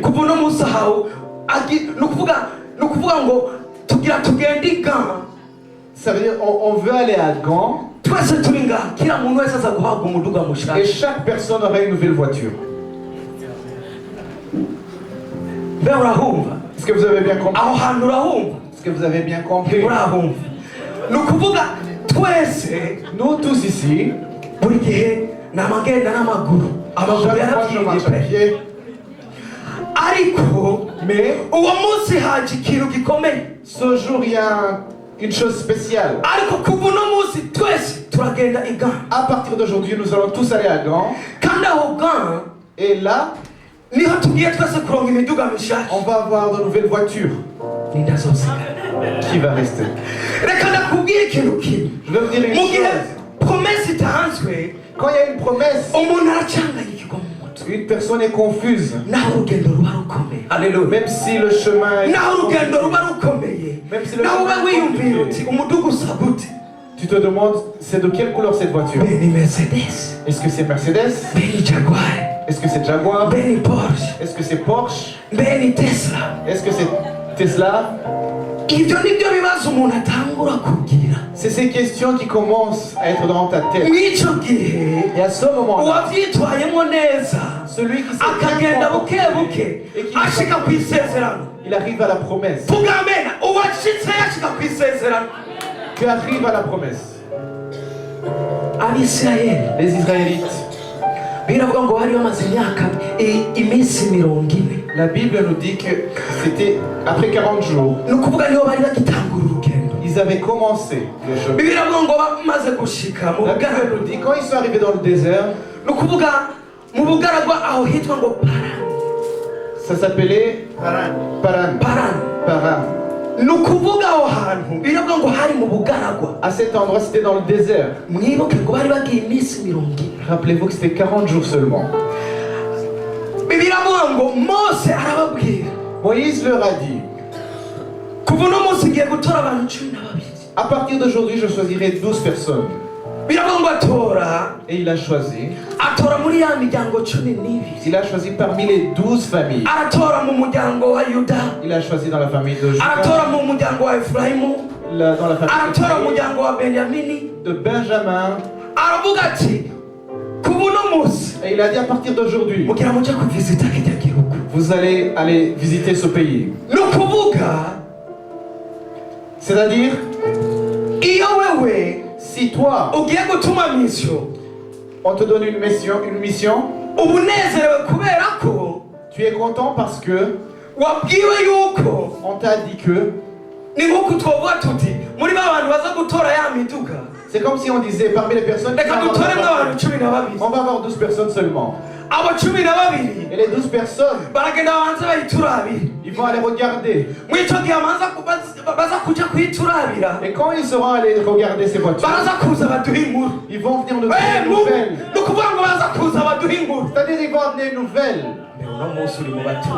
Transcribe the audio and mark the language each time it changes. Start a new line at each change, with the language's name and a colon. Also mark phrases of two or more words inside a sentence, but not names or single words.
Rundi: kuva uno munsi ahawe ni ukuvuga ngo tugira tugende i Gand,
French: ça veut dire on veut aller à Gand,
Rundi: twese turi ngaha kila muntu wese aza guhabwa umuduga
French: Et
Rundi: mushasha.
French: chaque personne aura une nouvelle voiture.
Rundi: Mbe urahumva?
French: Est-ce que vous avez bien compris?
Rundi: Aho hantu urahumva?
French: Est-ce que vous avez bien compris?
Rundi: Urahumva? Ni ukuvuga twese
French: Nous tous ici,
Rundi: buri gihe namagenda n'amaguru. Amaguru
French: chaque fois je marche à
Rundi: yaravyiye.
French: pied,
Rundi: Ariko
French: mais
Rundi: uwo munsi haje ikintu gikomeye.
French: ce jour il y a une chose spéciale.
Rundi: Ariko kuva uno munsi twese turagenda i Gand.
French: À partir d'aujourd'hui, nous allons tous aller à Gand.
Rundi: Kandi aho Gand
French: Et là,
Rundi: niho tugiye twese kuronka imiduga mishasha.
French: on va avoir de nouvelles voitures.
Rundi: Nindazosigara.
French: Qui va rester?
Rundi: Reka ndakubwire ikintu kimwe.
French: Je vais vous dire une
Rundi: Mu gihe
French: chose.
Rundi: promesse itanzwe
French: Quand il y a une promesse,
Rundi: umuntu aracanganyikirwa mu mutwe.
French: une personne est confuse.
Rundi: Naho urugendo ruba rukomeye. Haleluya.
French: Même si le chemin est
Rundi: Naho urugendo ruba
French: compliqué,
Rundi: rukomeye.
French: Même si le
Rundi: Naho uba
French: chemin est
Rundi: wiyumvira
French: compliqué.
Rundi: uti umuduga usa gute.
French: tu te demandes c'est de quelle couleur cette voiture?
Rundi: Mbe ni Mercedes.
French: Est-ce que c'est Mercedes?
Rundi: Mbe ni Jaguar.
French: Est-ce que c'est Jaguar?
Rundi: Mbe ni Porsche.
French: Est-ce que c'est Porsche?
Rundi: Mbe ni Tesla.
French: Est-ce que c'est Tesla?
Rundi: Ibyo nibyo bibazo umuntu atangura kugira.
French: C'est ces questions qui commencent à être dans ta tête.
Rundi: Mw'ico gihe
French: Et à ce moment-là,
Rundi: uwavyitwayemo neza
French: celui qui s'est bien
Rundi: akagenda buke
French: comporté
Rundi: buke
French: et qui
Rundi: ashika ku isezerano.
French: il arrive à la promesse.
Rundi: Vuga amena uwashitse yashika ku isezerano.
French: Tu arrives à la promesse.
Rundi: Abisirayeli
French: Les Israélites,
Rundi: biravuga ngo bari bamaze imyaka iminsi 40.
French: la Bible nous dit que c'était après 40 jours,
Rundi: Ni ukuvuga niho bari bagitangura urugendo.
French: ils avaient commencé le chemin.
Rundi: Biravuga ngo bamaze gushika mu
French: La Bible
Rundi: bugaragwa.
French: nous dit quand ils sont arrivés dans le désert,
Rundi: Ni ukuvuga mu bugaragwa aho hitwa ngo Paran.
French: ça s'appelait Paran. Paran.
Rundi: Ni ukuvuga aho hantu biravuga ngo hari mu bugaragwa.
French: À cet endroit, c'était dans le désert.
Rundi: Mwibuke ngo bari bagiye iminsi 40.
French: Rappelez-vous que c'était 40 jours seulement.
Rundi: Biravuga ngo Mose arababwira
French: Moïse leur a dit,
Rundi: kuva uno munsi ngiye gutora abantu 12.
French: à partir d'aujourd'hui, je choisirai 12 personnes.
Rundi: Biravuga ngo atora
French: Et il a choisi.
Rundi: muri ya miryango 12.
French: Il a choisi parmi les 12 familles.
Rundi: Aratora mu muryango wa Yuda.
French: Il a choisi dans la famille de Juda,
Rundi: Aratora mu muryango wa Efraimu.
French: dans la famille
Rundi: Aratora mu muryango wa Benyamini.
French: de Benjamin.
Rundi: Aravuga ati kuva uno munsi
French: Et il a dit à partir d'aujourd'hui,
Rundi: mugira mujya kuvisita kijya gihugu.
French: vous allez aller visiter ce pays.
Rundi: Ni ukuvuga
French: C'est-à-dire,
Rundi: iyo wewe
French: si toi,
Rundi: ugiye gutuma mission
French: on te donne une mission,
Rundi: ubunezerewe kubera ko
French: tu es content parce que
Rundi: wabwiwe yuko
French: on t'a dit que.
Rundi: ni nk'uko twovuga tuti muri ba bantu baza gutora ya miduga
French: C'est comme si on disait parmi les personnes qui
Rundi: reka
French: vont avoir
Rundi: dutoremo
French: la
Rundi: abantu
French: voiture, 12. on va avoir 12 personnes seulement.
Rundi: Abo 12
French: Et les 12 personnes,
Rundi: baragenda babanza bayiturabira.
French: ils vont aller regarder.
Rundi: Mw'ico gihe baza kuja kuyiturabira
French: Et quand ils seront allés regarder ces voitures,
Rundi: baraza kuza baduha inkuru.
French: ils vont venir nous donner une nouvelle.
Rundi: Ni ukuvuga ngo baza kuza baduha inkuru.
French: C'est-à-dire, ils vont amener une nouvelle.
Rundi: uno munsi uri mu batuma.